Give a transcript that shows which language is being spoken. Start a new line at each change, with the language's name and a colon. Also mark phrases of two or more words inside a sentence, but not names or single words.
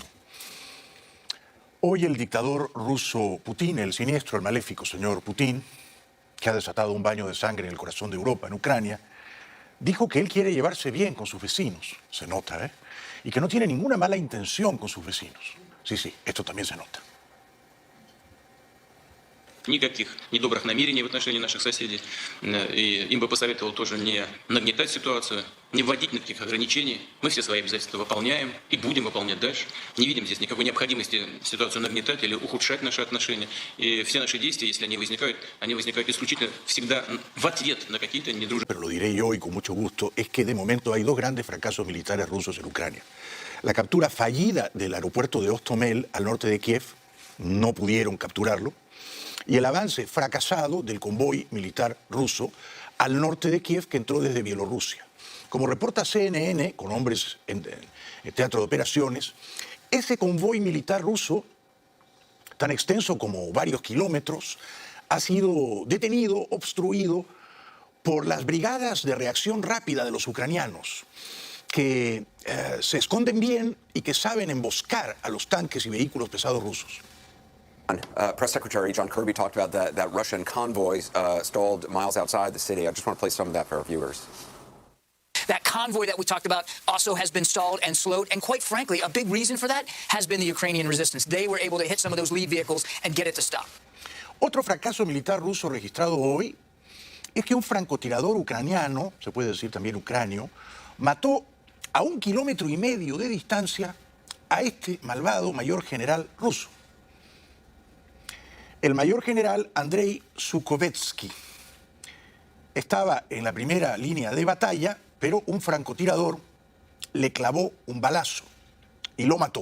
Spanish: Hoy el dictador ruso Putin, el siniestro, el maléfico señor Putin, que ha desatado un baño de sangre en el corazón de Europa, en Ucrania, dijo que él quiere llevarse bien con sus vecinos, se nota, ¿eh? Y que no tiene ninguna mala intención con sus vecinos. Sí, esto también se nota.
Russian: Никаких недобрых намерений в отношении наших соседей. И им бы посоветовал тоже не нагнетать ситуацию, не вводить никаких ограничений. Мы все свои обязательства выполняем и будем выполнять дальше. Не видим здесь никакой необходимости ситуацию нагнетать или ухудшать наши отношения. И все наши действия, если они возникают исключительно всегда в ответ на какие-то недружественные...
Spanish: Pero lo diré yo y con mucho gusto, es que de momento hay dos grandes fracasos militares rusos en Ucrania. La captura fallida del aeropuerto de Hostomel al norte de Kiev, no pudieron capturarlo, y el avance fracasado del convoy militar ruso al norte de Kiev que entró desde Bielorrusia. Como reporta CNN, con hombres en teatro de operaciones, ese convoy militar ruso, tan extenso como varios kilómetros, ha sido detenido, obstruido por las brigadas de reacción rápida de los ucranianos, que se esconden bien y que saben emboscar a los tanques y vehículos pesados rusos.
English: Press Secretary John Kirby talked about that Russian convoy stalled miles outside the city. I just want to play some of that for our viewers. That convoy that we talked about also has been stalled and slowed, and quite frankly, a big reason for that has been the Ukrainian resistance. They were able to hit some of those lead vehicles and get it to stop.
Spanish: Otro fracaso militar ruso registrado hoy es que un francotirador ucraniano, se puede decir también ucranio, mató a 1,5 kilómetros de distancia a este malvado mayor general ruso. El mayor general Andrei Zhukovetsky estaba en la primera línea de batalla, pero un francotirador le clavó un balazo y lo mató.